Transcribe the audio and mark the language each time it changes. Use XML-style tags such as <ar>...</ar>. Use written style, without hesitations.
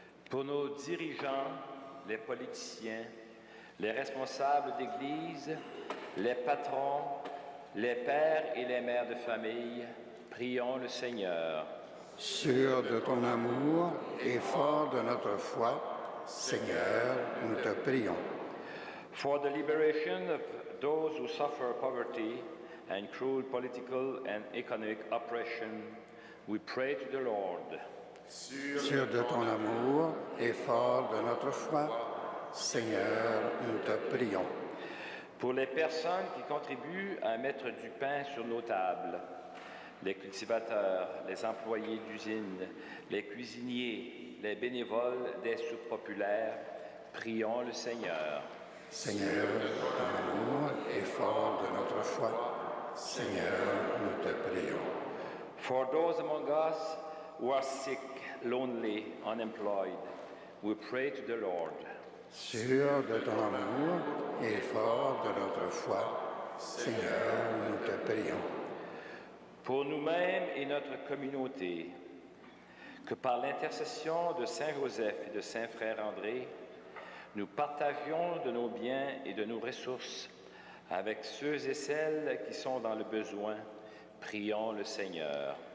<fr>Pour nos dirigeants, les politiciens, les responsables d'Église, les patrons, les pères et les mères de famille, prions le Seigneur. Sûr de ton amour et fort de notre foi, Seigneur, nous te prions.</fr> <en>For the liberation of those who suffer poverty and cruel political and economic oppression, we pray to the Lord.</en> <fr>Sûr de ton amour et fort de notre foi, Seigneur, nous te prions. Pour les personnes qui contribuent à mettre du pain sur nos tables, les cultivateurs, les employés d'usines, les cuisiniers, les bénévoles des soupes populaires, prions le Seigneur. Seigneur, de ton amour et fort de notre foi, Seigneur, nous te prions.</fr> <en>For those among us who are sick, lonely, unemployed, we pray to the Lord.</en> <fr>Sûr de ton amour et fort de notre foi, Seigneur, nous te prions. Pour nous-mêmes et notre communauté, que par l'intercession de Saint Joseph et de Saint Frère André, nous partagions de nos biens et de nos ressources avec ceux et celles qui sont dans le besoin, prions le Seigneur.</fr>